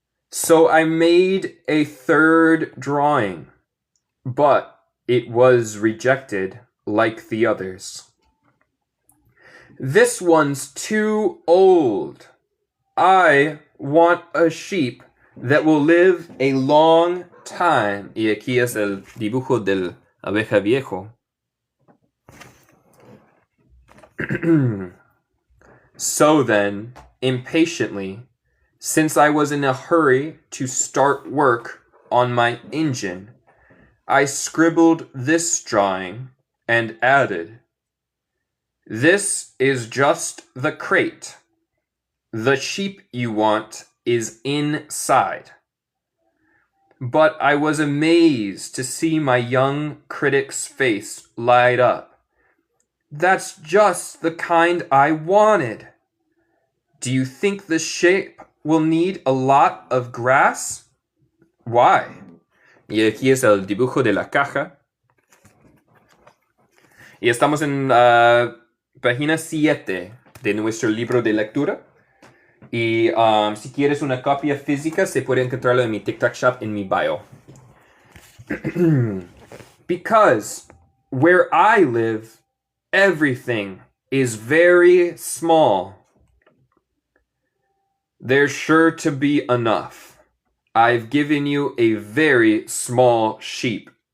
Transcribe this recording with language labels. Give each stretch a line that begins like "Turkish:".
English: So I made a third drawing, but it was rejected like the others. "This one's too old. I want a sheep that will live a long time."
Spanish: Y aquí es el dibujo del abeja viejo.
English: So then, impatiently, since I was in a hurry to start work on my engine, I scribbled this drawing and added, "This is just the crate. The sheep you want is inside." But I was amazed to see my young critic's face light up. "That's just the kind I wanted. Do you think the shape will need a lot of grass?" "Why?"
Spanish: Y aquí es el dibujo de la caja. Y estamos en página 7 de nuestro libro de lectura. Y si quieres una copia física, se puede encontrarlo en mi TikTok shop en mi bio.
English: Because where I live, everything is very small. There's sure to be enough. I've given you a very small sheep.